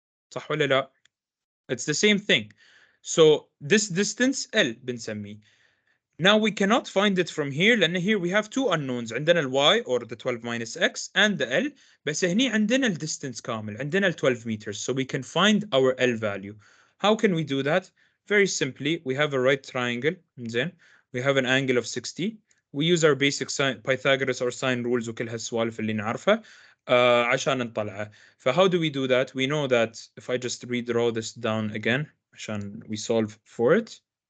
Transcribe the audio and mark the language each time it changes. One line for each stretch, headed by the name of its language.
Arabic: صح ولا لا؟
English: It's the same thing. So this distance L بنسميه. Now we cannot find it from here لأن here we have two unknowns. عندنا ال Y or the 12 minus X and the L.
Arabic: بس هني عندنا ال distance كامل. عندنا ال 12 meters.
English: So we can find our L value. How can we do that? Very simply, we have a right triangle. زين. We have an angle of 60. We use our basic Pythagoras or sine rules
Arabic: وكل هالسوالف اللي نعرفها عشان نطلعها.
English: So how do we do that? We know that if I just redraw this down again عشان we solve for it.